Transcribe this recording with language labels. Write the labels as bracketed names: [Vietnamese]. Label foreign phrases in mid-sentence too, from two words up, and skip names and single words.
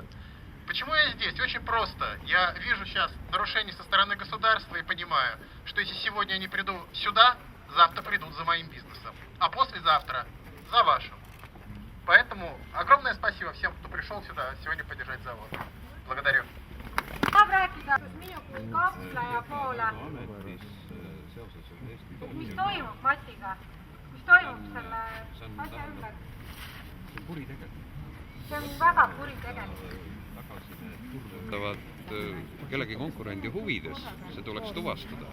[Russian] Почему я здесь? Очень просто. Я вижу сейчас нарушения со стороны государства и понимаю, что если сегодня я не приду сюда, завтра придут за моим бизнесом, а послезавтра за вашим. Поэтому огромное спасибо всем, кто пришел сюда сегодня поддержать завод. Благодарю. [Estonian] Tahab rääkida minu kui kaupleja poole. Mis toimub Matiga? Mis toimub selle asja ümber? See on väga kuritegelik. Kellegi konkurendi huvides, see tuleks tuvastada.